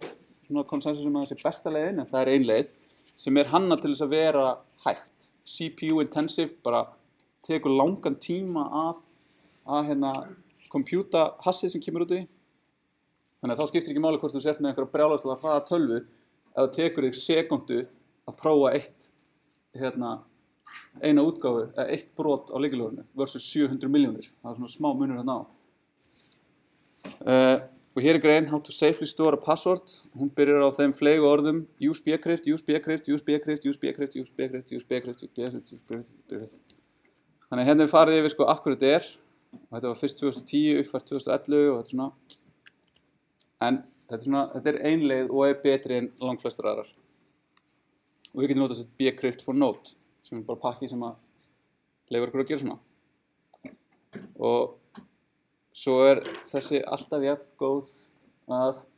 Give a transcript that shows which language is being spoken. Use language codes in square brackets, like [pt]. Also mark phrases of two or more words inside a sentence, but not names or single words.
[is] svona konsensus að það sé besta leiðin en það er ein leið sem er hannað til þess að vera hægt [en] CPU intensive [is] bara tekur langan tíma að kompjúta hassið sem kemur út í þannig að þá skiptir ekki máli hvort þú sért með einhverja brjálæðislega hraða tölvu ef það tekur þig sekúndu að prófa eina útgáfu eða eitt brot á lykilorðinu versus 700 milljónir það er svona smá munur þarna á og hér er grein [en] how to safely store a password [is] hún byrjar á þeim fleygu orðum [en] use Bcrypt, use Bcrypt, use Bcrypt, use Bcrypt, use Bcrypt, use Bcrypt, use Bcrypt, use Bcrypt [is] þannig að hérna við farið yfir akkur þetta er og þetta var fyrst 2010, uppfært 2011 og þetta er svona en þetta er ein leið og er betri en langflestar aðrar og við getum notað þetta Bcrypt for Node sem er bara pakki sem að leyfir okkur að gera svona og svo er þessi alltaf jafn góð að